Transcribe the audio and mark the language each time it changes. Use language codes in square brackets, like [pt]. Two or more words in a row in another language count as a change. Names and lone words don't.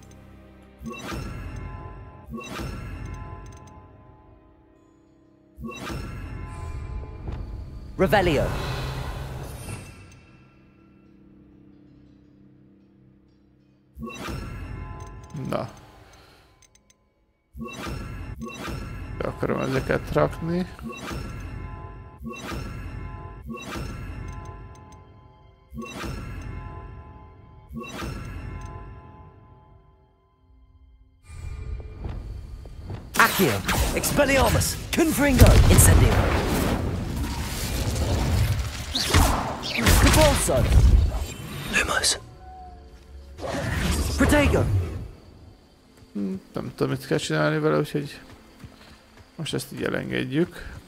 [hu] Revelio! Na. Be akarom ezeket rakni. Accio! Expelliarmus! Confringo! Incendio! Depulso! Lumos! Protego! Nem tudom, mit kell csinálni vele, úgyhogy most ezt így elengedjük.